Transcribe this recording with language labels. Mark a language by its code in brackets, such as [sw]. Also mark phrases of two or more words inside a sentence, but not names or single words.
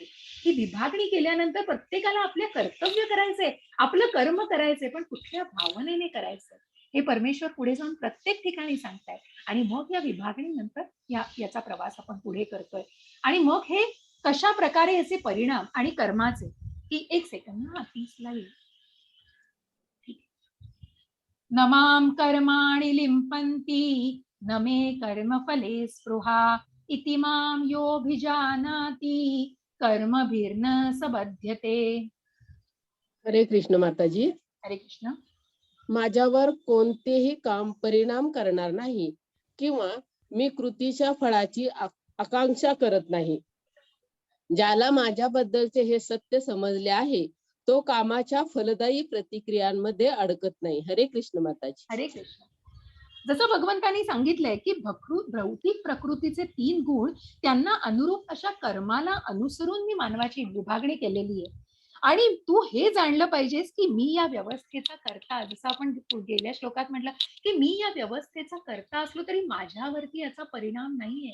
[mr] ही विभागणी केल्यानंतर प्रत्येकाला आपले कर्तव्य करायचंय, आपलं कर्म करायचंय, पण कुठल्या भावनेने करायचं हे परमेश्वर पुढे जाऊन प्रत्येक ठिकाणी सांगतायत. आणि मग या विभागणीनंतर याचा प्रवास आपण पुढे करतोय. आणि मग हे कशा प्रकारे याचे परिणाम आणि कर्माचे, की एक सेकंद ना 30 ला येईल. [sa] नमाम कर्माणि लिंपन्ति न मे कर्मफले स्पृहा इति मां योऽभिजानाति कर्मभिर्न सबध्यते. [mr] हरे कृष्ण माताजी. हरे कृष्ण. माझ्यावर कोणतेही काम परिणाम करणार नाही किंवा मी कृतीच्या फळाची आकांक्षा करत नाही. ज्याला माझ्याबद्दलचे हे सत्य समजले आहे तो कामाच्या फलदायी प्रतिक्रियांमध्ये अडकत नाही. हरे कृष्ण माताजी. हरे कृष्ण. जसं भगवंतांनी सांगितलंय की भौतिक प्रकृतीचे 3 गुण त्यांना अनुरूप अशा कर्माला अनुसरून मी मानवाची विभागणी केलेली आहे. आणि तू हे जाणलं पाहिजेस की मी या व्यवस्थेचा कर्ता, जसं आपण गेल्या श्लोकात म्हटलं की मी या व्यवस्थेचा कर्ता असलो तरी माझ्यावरती याचा परिणाम नाहीये.